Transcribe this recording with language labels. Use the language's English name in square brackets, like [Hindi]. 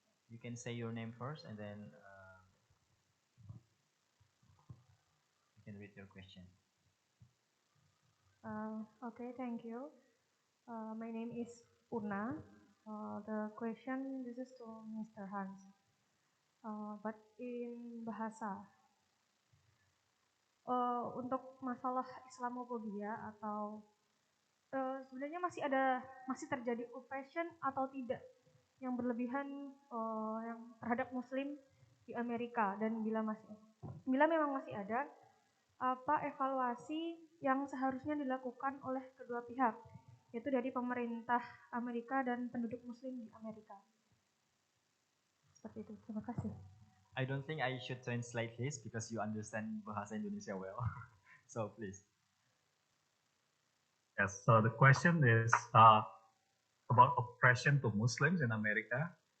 [English] You can say your name first, and then you can read your question. Okay, thank you. My name is Una. The question, this is to Mr. Hans. But in bahasa, [Indonesian] untuk masalah Islamophobia atau sebenarnya masih terjadi oppression atau tidak yang berlebihan yang terhadap Muslim di Amerika, dan bila memang masih ada, apa evaluasi yang seharusnya dilakukan oleh kedua pihak, yaitu dari pemerintah Amerika dan penduduk Muslim di Amerika. Seperti itu. Terima kasih. [English] I don't think I should translate this because you understand bahasa Indonesia well. So please. Yes. So the question is about oppression to Muslims in America.